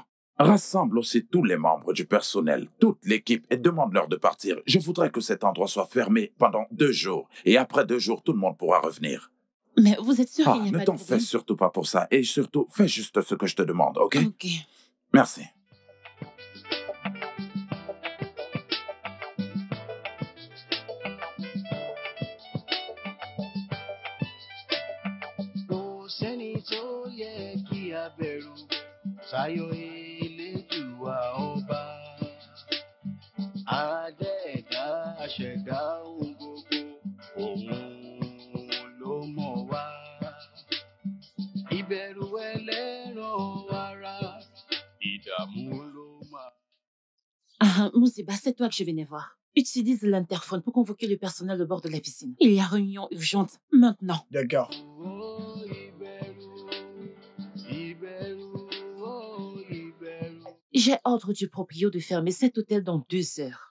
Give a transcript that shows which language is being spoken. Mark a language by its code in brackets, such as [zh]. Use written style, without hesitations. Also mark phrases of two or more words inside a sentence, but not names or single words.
[fr] Rassemble aussi tous les membres du personnel, toute l'équipe et demande-leur de partir. Je voudrais que cet endroit soit fermé pendant 2 jours. Et après 2 jours, tout le monde pourra revenir. Mais vous êtes sûr qu'il n'y a Ne pas de t'en fais problème? surtout pas pour ça. Et surtout, fais juste ce que je te demande, ok? Ok. Merci. [yo] Sáyọ̀ Elédùà ọba, Adẹ́ẹ̀dá aṣẹ̀dá ohun gbogbo, òun ló mọ̀ wá. Ìbẹ̀rù ẹlẹ́ran ara, ìdààmú ló máa. [fr] Moussiba, c'est toi que je venais voir. Utilise l'interphone pour convoquer le personnel de bord de la piscine. Il y a réunion urgente maintenant. D'accord. J'ai ordre du proprio de fermer cet hôtel dans 2 heures.